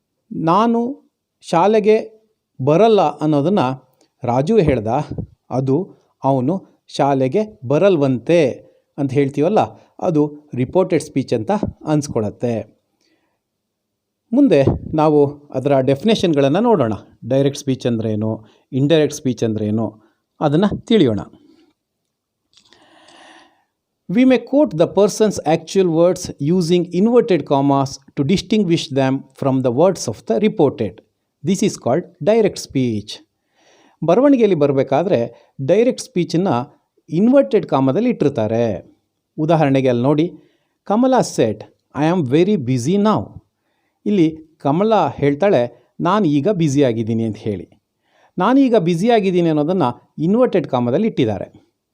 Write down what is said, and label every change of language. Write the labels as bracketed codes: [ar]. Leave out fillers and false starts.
[kn] ನಾನು ಶಾಲೆಗೆ ಬರಲ್ಲ ಅನ್ನೋದನ್ನು ರಾಜು ಹೇಳ್ದ, ಅದು ಅವನು ಶಾಲೆಗೆ ಬರಲ್ವಂತೆ ಅಂತ ಹೇಳ್ತೀವಲ್ಲ, ಅದು ರಿಪೋರ್ಟೆಡ್ ಸ್ಪೀಚ್ ಅಂತ ಅನ್ಸ್ಕೊಳ್ಳುತ್ತೆ. ಮುಂದೆ ನಾವು ಅದರ ಡೆಫಿನೇಷನ್ಗಳನ್ನು ನೋಡೋಣ. ಡೈರೆಕ್ಟ್ ಸ್ಪೀಚ್ ಅಂದ್ರೇನು, ಇಂಡೈರೆಕ್ಟ್ ಸ್ಪೀಚ್ ಅಂದ್ರೇನು ಅದನ್ನು ತಿಳಿಯೋಣ. [en] We may quote the person's actual words using inverted commas to distinguish them from the words of the reported. This is called direct speech. [kn] ಬರವಣಿಗೆಯಲ್ಲಿ ಬರಬೇಕಾದ್ರೆ ಡೈರೆಕ್ಟ್ ಸ್ಪೀಚನ್ನು ಇನ್ವರ್ಟೆಡ್ ಕಾಮದಲ್ಲಿ ಇಟ್ಟಿರ್ತಾರೆ. ಉದಾಹರಣೆಗೆ ಅಲ್ಲಿ ನೋಡಿ, [en] Kamala said, I am very busy now. [kn] ಇಲ್ಲಿ ಕಮಲಾ ಹೇಳ್ತಾಳೆ, ನಾನು ಈಗ ಬ್ಯುಸಿಯಾಗಿದ್ದೀನಿ ಅಂತ ಹೇಳಿ. ನಾನೀಗ ಬ್ಯುಸಿಯಾಗಿದ್ದೀನಿ ಅನ್ನೋದನ್ನು ಇನ್ವರ್ಟೆಡ್ ಕಾಮದಲ್ಲಿ ಇಟ್ಟಿದ್ದಾರೆ.